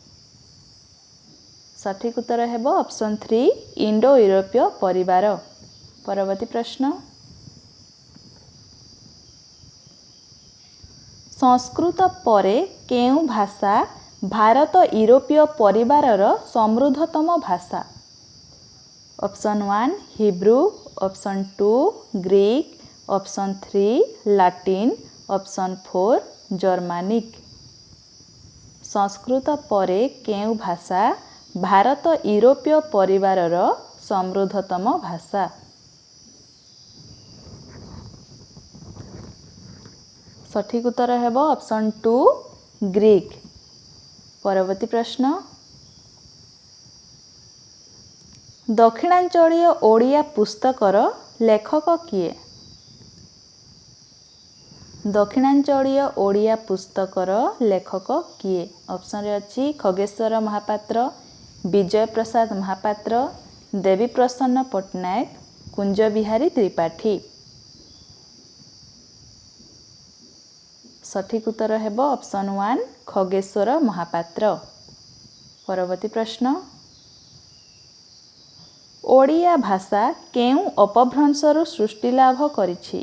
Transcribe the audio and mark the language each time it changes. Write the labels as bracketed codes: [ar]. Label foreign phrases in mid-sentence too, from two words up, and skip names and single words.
[or] ସଠିକ ଉତ୍ତର ହେବ ଅପସନ 3 ଇଣ୍ଡୋ ୟୁରୋପୀୟ ପରିବାର। ପରବର୍ତ୍ତୀ ପ୍ରଶ୍ନ ସଂସ୍କୃତ ପରେ କେଉଁ ଭାଷା ଭାରତ ୟୁରୋପୀୟ ପରିବାରର ସମୃଦ୍ଧତମ ଭାଷା। ଅପସନ 1 ହିବ୍ରୁ, ଅପସନ 2 ଗ୍ରୀକ, ଅପସନ 3 ଲାଟିନ, ଅପସନ 4 ଜର୍ମାନିକ। ସଂସ୍କୃତ ପରେ କେଉଁ ଭାଷା ଭାରତ ୟୁରୋପୀୟ ପରିବାରର ସମୃଦ୍ଧତମ ଭାଷା। ସଠିକ ଉତ୍ତର ହେବ ଅପସନ 2 ଗ୍ରୀକ। ପରବର୍ତ୍ତୀ ପ୍ରଶ୍ନ ଦକ୍ଷିଣାଞ୍ଚଳୀୟ ଓଡ଼ିଆ ପୁସ୍ତକର ଲେଖକ କିଏ। ଦକ୍ଷିଣାଞ୍ଚଳୀୟ ଓଡ଼ିଆ ପୁସ୍ତକର ଲେଖକ କିଏ। ଅପସନରେ ଅଛି ଖଗେଶ୍ୱର ମହାପାତ୍ର, ବିଜୟ ପ୍ରସାଦ ମହାପାତ୍ର, ଦେବୀ ପ୍ରସନ୍ନ ପଟ୍ଟନାୟକ, କୁଞ୍ଜ ବିହାରୀ ତ୍ରିପାଠୀ। ସଠିକ ଉତ୍ତର ହେବ ଅପସନ 1 ଖଗେଶ୍ୱର ମହାପାତ୍ର। ପରବର୍ତ୍ତୀ ପ୍ରଶ୍ନ ଓଡ଼ିଆ ଭାଷା କେଉଁ ଅପଭ୍ରଂଶରୁ ସୃଷ୍ଟି ଲାଭ କରିଛି।